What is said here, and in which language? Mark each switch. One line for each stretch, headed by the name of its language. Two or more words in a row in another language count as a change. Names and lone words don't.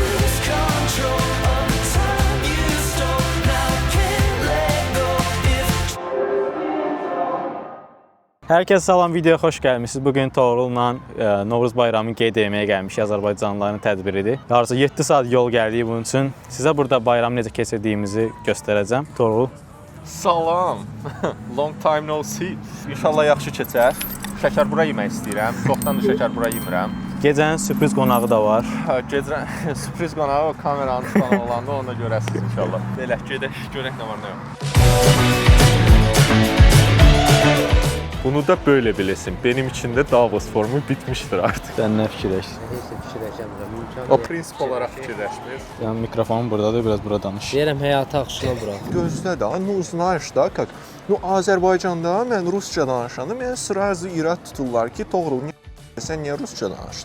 Azerbaijani: Hər kəs salam, videoya xoş gəlmisiniz. Bugün Toğrul'la Novruz bayramını qeyd etməyə gəlmişik. Azərbaycanlıların tədbiridir. Yarısı 7 saat yol gəldik bunun üçün. Sizə burada bayramı necə keçirdiyimizi göstərəcəm. Toğrul. Salam.
English: Long time no see.
Azerbaijani: İnşallah yaxşı keçər. Şəkərbura yemək istəyirəm. Çoxdan da şəkərbura yemirəm. Gecənin sürpriz qonağı da var. Gecə sürpriz qonağı o kameranın tutanı olanda onu da görəsiniz inşallah. Belə gedək, görək nə var nə yox.
Turkish: Bunu da böyle bilesin. Benim için de Davos formu bitmiştir artık.
Azerbaijani: Sən nə fikirləşirsən? Heç fikirləşəmirəm. O prinsip olarak fikirləşmir. Yəni mikrofonum buradadır, biraz bura danış. Deyirəm həyatı axışına bura. Gözlə də, знаешь da, как Azərbaycanda mən rusca danışanda mən sırası irad tuturlar ki, Toğrul sən niyə rusca danışdın?